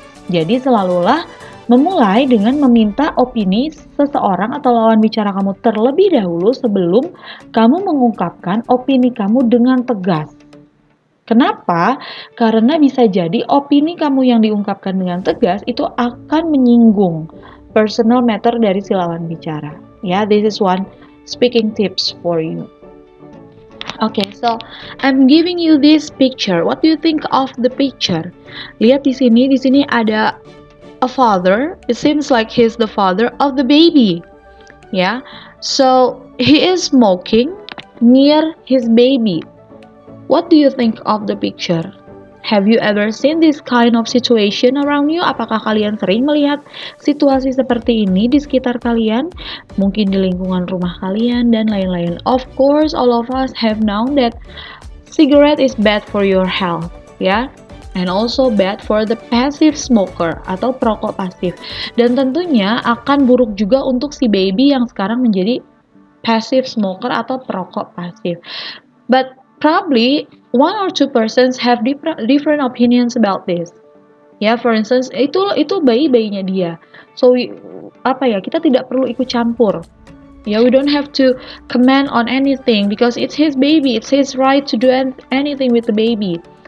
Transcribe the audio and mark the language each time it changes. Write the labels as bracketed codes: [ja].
[id] Jadi selalulah memulai dengan meminta opini seseorang atau lawan bicara kamu terlebih dahulu sebelum kamu mengungkapkan opini kamu dengan tegas. Kenapa? Karena bisa jadi opini kamu yang diungkapkan dengan tegas itu akan menyinggung personal matter dari si lawan bicara. [en] Ya, this is one speaking tips for you. Okay, so I'm giving you this picture. What do you think of the picture? [id] Lihat di sini ada [en] a father. It seems like he's the father of the baby. Yeah. So he is smoking near his baby. What do you think of the picture? Have you ever seen this kind of situation around you? [id] Apakah kalian sering melihat situasi seperti ini di sekitar kalian? Mungkin di lingkungan rumah kalian dan lain-lain. [en] Of course, all of us have known that cigarette is bad for your health, ya. And also bad for the passive smoker [id] atau perokok pasif. Dan tentunya akan buruk juga untuk si baby yang sekarang menjadi passive smoker atau perokok pasif. [en] But probably one or two persons have different opinions about this. [id] Ya, [en] for instance, [id] itu bayi-bayinya dia. So kita tidak perlu ikut campur. [en] Ya, we don't have to comment on anything because it's his baby, it's his right to do anything with the baby.